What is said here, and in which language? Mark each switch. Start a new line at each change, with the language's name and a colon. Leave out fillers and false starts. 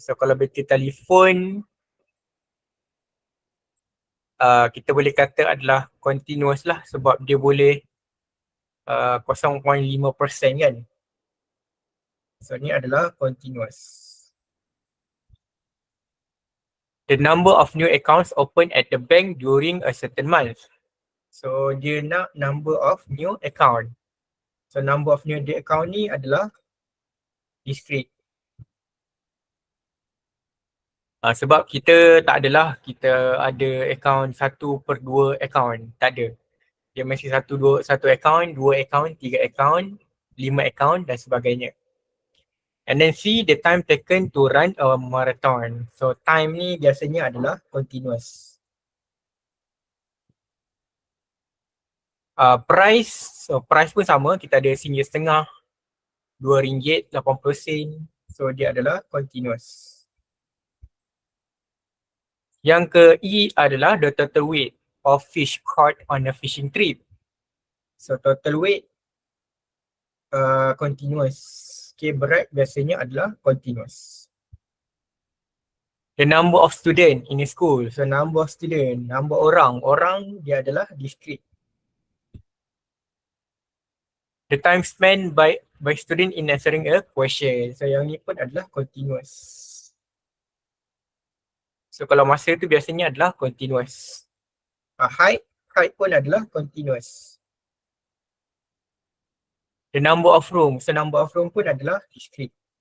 Malay: So kalau bateri telefon kita boleh kata adalah continuous lah sebab dia boleh 0.5% kan. So ni adalah continuous.
English: The number of new accounts open at the bank during a certain month. So
Malay: dia nak
English: number of new account. So number of new account
Malay: ni adalah
English: discrete.
Malay: Sebab kita tak adalah kita ada account 1/2 account. Tak ada. Dia mesti satu account, 2 account, 3 account, 5 account dan sebagainya.
English: And then C, the time taken to run a marathon.
Malay: So time ni biasanya adalah continuous. Price, so price pun sama, kita ada RM1.50, RM2.80. So dia adalah continuous. Yang ke E adalah
English: the total weight of fish caught on a fishing trip. So total weight continuous.
Malay: Okay, berat biasanya adalah continuous.
English: The number of student in a school. So number of student,
Malay: number orang dia adalah
English: discrete. The time spent by student in answering a question.
Malay: So yang ni pun adalah continuous. So kalau masa tu biasanya adalah continuous. Height pun adalah continuous.
English: The number of room. So number of room
Malay: pun adalah
English: discrete.